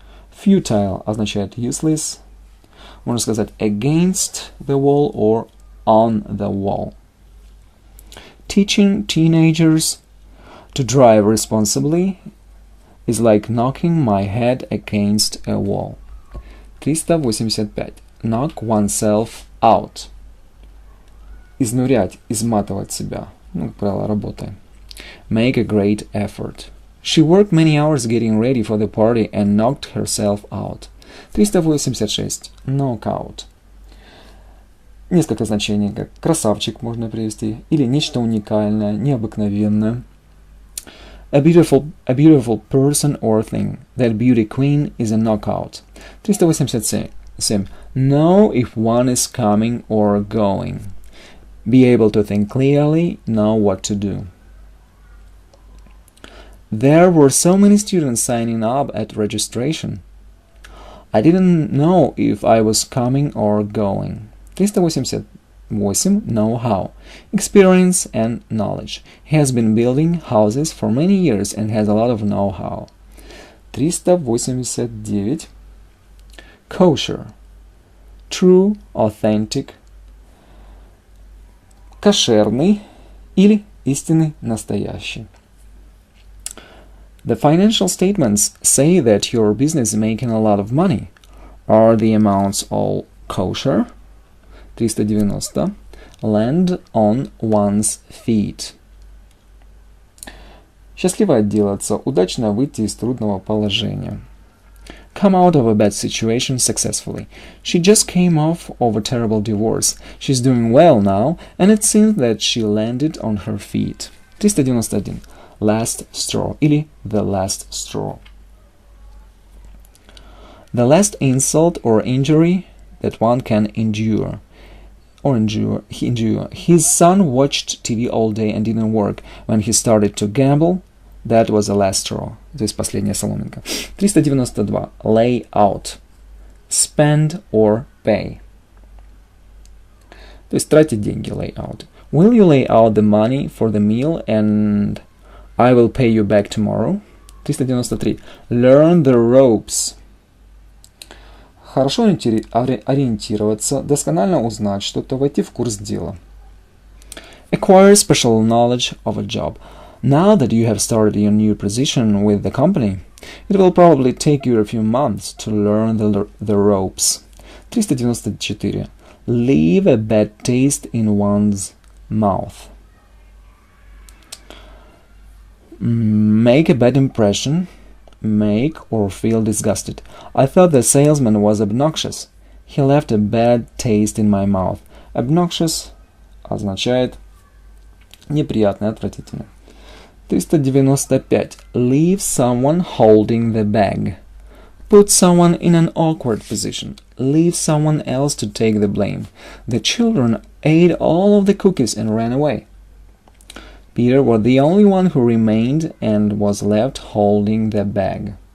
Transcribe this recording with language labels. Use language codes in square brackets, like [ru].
[en] Futile [ru] означает [en] useless. [ru] Можно сказать [en] against the wall or on the wall. Teaching teenagers to drive responsibly is like knocking my head against a wall. 385. Knock oneself out. [ru] Изнурять, изматывать себя. Как правило, работая. [en] Make a great effort. She worked many hours getting ready for the party and knocked herself out. 386. Knockout. [ru] Несколько значений, как красавчик можно привести, или нечто уникальное, необыкновенное. [en] A beautiful person or thing. That beauty queen is a knockout. 387. Know if one is coming or going. Be able to think clearly, know what to do. There were so many students signing up at registration. I didn't know if I was coming or going. 388. Know-how. Experience and knowledge. He has been building houses for many years and has a lot of know-how. 389. Kosher. True, authentic. [ru] Кошерный или истинный, настоящий. [en] The financial statements say that your business is making a lot of money. Are the amounts all kosher? 390. Land on one's feet. [ru] Счастливо отделаться, удачно выйти из трудного положения. [en] Come out of a bad situation successfully. She just came off of a terrible divorce. She's doing well now, and it seems that she landed on her feet. 391. Last straw или the last straw. The last insult or injury that one can endure. His son watched TV all day and didn't work. When he started to gamble, that was the last straw. [ru] То есть последняя соломинка. [en] 392. Lay out. Spend or pay. [ru] То есть тратить деньги. [en] Lay out. Will you lay out the money for the meal and I will pay you back tomorrow? 393. Learn the ropes. Хорошо ориентироваться, досконально узнать что-то, войти в курс дела. Acquire special knowledge of a job. Now that you have started your new position with the company, it will probably take you a few months to learn the ropes. 394. Leave a bad taste in one's mouth. Make a bad impression. Make or feel disgusted. I thought the salesman was obnoxious. He left a bad taste in my mouth. [ru] Obnoxious означает неприятный, отвратительный. [en] 395. Leave someone holding the bag. Put someone in an awkward position. Leave someone else to take the blame. The children ate all of the cookies and ran away. Peter was the only one who remained and was left holding the bag.